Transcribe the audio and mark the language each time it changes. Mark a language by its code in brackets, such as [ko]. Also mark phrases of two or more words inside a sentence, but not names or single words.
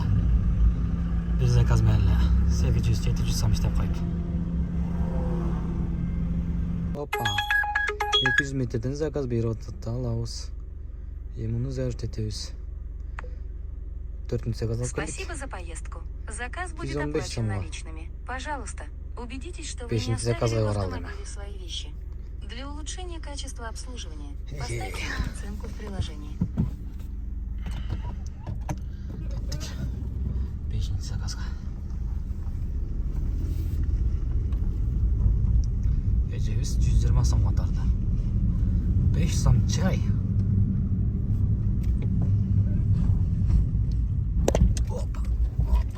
[ky] Бир заказ менен эле 800-700 сом иштеп коюп. Опа. 200 метрден заказ берип атат, алабыз. Муну зарт этебиз. 4-нчү заказ алып келдик. [ru] Спасибо за поездку. Заказ будет 115 оплачен [ky] сомго. [ru] наличными. Пожалуйста, убедитесь, что вы не [ky] Бешинчи [ru] оставили [ky] заказга [ru] в [ky] баралды. [ru] автомобиле свои вещи. Для улучшения качества обслуживания поставьте нам оценку в приложении. [ky] Кеттик. 5-нчи заказга. Эжебиз 120 сомго тарды. 5 сом чай. Опа. Опа.